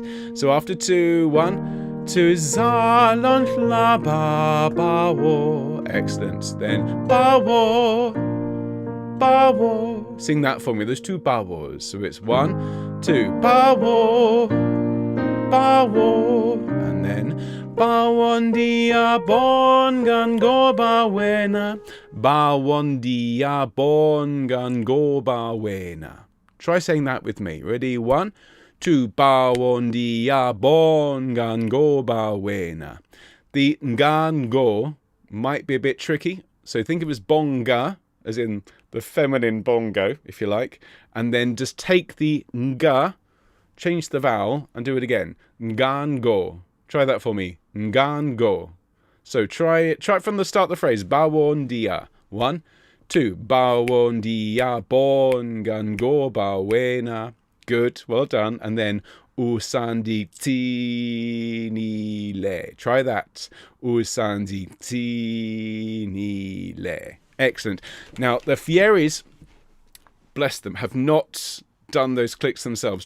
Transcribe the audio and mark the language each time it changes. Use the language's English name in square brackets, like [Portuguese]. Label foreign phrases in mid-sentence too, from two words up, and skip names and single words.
[English] So after 2, 1, 2. [Zulu] Zalon Hlaba Bawo. [English] Excellent. Then Bawo. Bawo. Sing that for me. There's 2 bawos. So it's 1, 2. [Zulu] Bawo. Bawo. [English] And then [Zulu] Bawondia bongan go bawena. Bawondia bongan go bawena. [English] Try saying that with me. Ready? 1, 2. [Zulu] Bawondia bongan go bawena. [English] The ngan go might be a bit tricky. So think of it as bonga, as in the feminine bongo, if you like, and then just take the nga, change the vowel, and do it again. Ngango. Try that for me. Ngango. So try it from the start of the phrase. [Zulu] Bawondia. 1, 2. Bawondia bongango bawena. [English] Good. Well done. And then [Zulu] usandi tinile. [English] Try that. [Zulu] Usandi tinile. Excellent. [English] Now, the Fieris, bless them, have not done those clicks themselves.